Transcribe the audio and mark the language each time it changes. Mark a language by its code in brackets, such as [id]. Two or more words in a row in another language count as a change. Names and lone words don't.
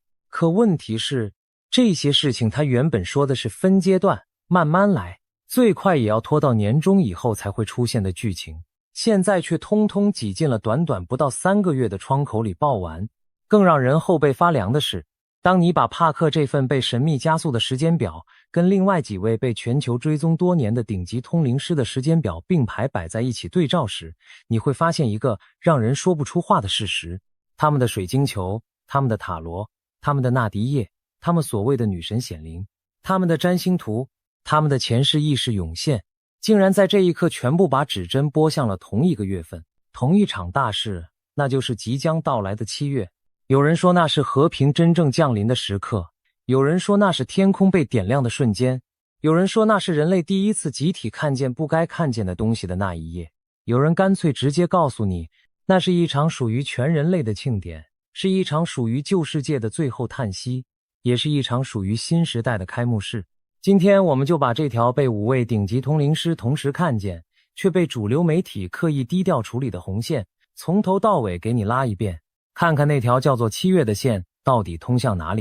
[zh] 可問題是，這些事情他原本說的是分階段慢慢來，最快也要拖到年中以後才會出現的劇情，現在卻通通擠進了短短不到3個月的窗口裡爆完。更讓人後背發涼的是，當你把帕克這份被神秘加速的時間表跟另外幾位被全球追蹤多年的頂級通灵師的時間表並排擺在一起對照時，你會發現一個讓人說不出話的事實： 他們的水晶球，他們的塔羅，他們的納迪葉，他們所謂的女神顯靈，他们的占星圖，他们的前世意識湧現，竟然在這一刻全部把指針撥向了同一個月份，同一場大事，那就是即將到來的7月。有人說那是和平真正降臨的時刻，有人說那是天空被點亮的瞬間，有人說那是人類第一次集體看見不該看見的東西的那一夜，有人乾脆直接告訴你，那是一場屬於全人類的慶典，是一場屬於舊世界的最後嘆息，也是一場屬於新時代的開幕式。今天我們就把這條被5位頂級通靈師同時看見，卻被主流媒體刻意低調處理的紅線，從頭到尾給你拉一遍，看看那條叫做7月的線到底通向哪裡。